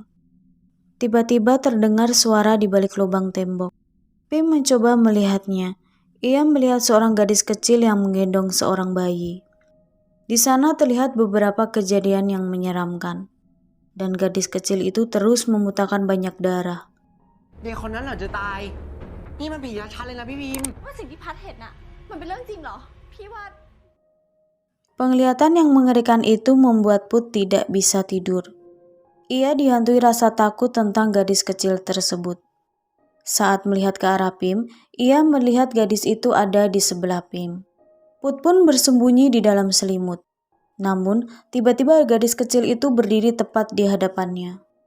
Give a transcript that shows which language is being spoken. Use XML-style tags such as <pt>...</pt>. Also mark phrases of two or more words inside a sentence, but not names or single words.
<id>Tiba-tiba terdengar suara di balik lubang tembok. Pim mencoba melihatnya. Ia melihat seorang gadis kecil yang menggendong seorang bayi. Di sana terlihat beberapa kejadian yang menyeramkan. Dan gadis kecil itu terus memutahkan banyak darah.</id> <th>เด็กคนนั้นเหรอจะตาย นี่มันผีชัดเลยนะพี่พิมพ์ ว่าสิ่งที่พัดเห็นน่ะ มันเป็นเรื่องจริงเหรอ พี่ว่า</th> <id>Penglihatan yang mengerikan itu membuat Put tidak bisa tidur. Ia dihantui rasa takut tentang gadis kecil tersebut. Saat melihat ke arah Pim, ia melihat gadis itu ada di sebelah Pim. Put pun bersembunyi di dalam selimut. Namun, tiba-tiba gadis kecil itu berdiri tepat di hadapannya.</id>